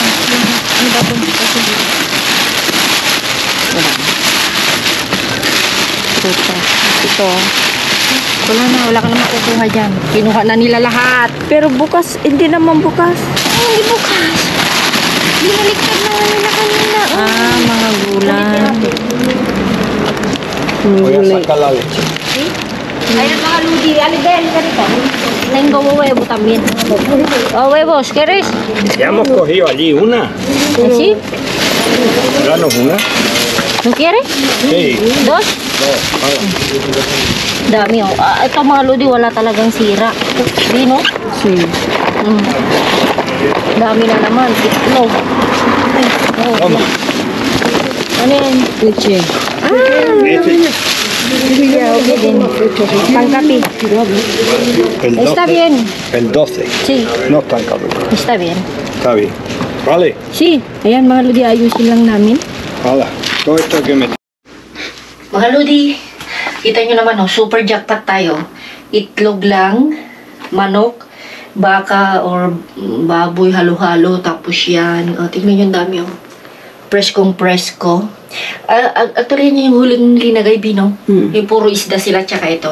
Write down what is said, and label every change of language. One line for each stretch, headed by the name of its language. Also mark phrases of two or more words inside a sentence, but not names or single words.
Filipino: Ano ba ito? Wala. Ito. Wala na, wala ka na makukuha dyan. Kinuha na nila lahat. Pero bukas, hindi naman bukas. Hindi bukas. Binaliktad na nila kanina. Mga gulay.
Spanish: voy a sacar la leche.
Filipino: Ayan mga ludi, alibel ka rito.
Spanish: Tengo huevo también. Oh, huevos, ¿quieres? Ya hemos cogido allí una. ¿Así? Danos una. ¿No quieres? Sí. Dos? Dos. Vale.
Filipino: Dami oh. Ito mga ludi, wala talagang sira. Di no?
Spanish: Sí.
Filipino: Dami na naman. Itlog. Ay, oh.
Spanish: Toma.
Filipino: Ano yan?
Spanish: Leche. Este,
Filipino: Okay din. Pangkapi.
Spanish: el 12. Está bien. El 12. Sí, No es tan caduco. está bien. Está bien. Vale. Sí.
Filipino: Ayan mga ludi, ayusin lang namin. Hala.
Spanish: Todo esto que me...
Filipino: Mga lodi, kita nyo naman, oh,
English: super jackpot
Filipino: tayo. Itlog lang, manok, baka or baboy, halo-halo, tapos yan. O, tignan nyo ang dami, oh. Presko. Actually, yun yung huling linagay, Bino. Yung puro isda sila, tsaka ito.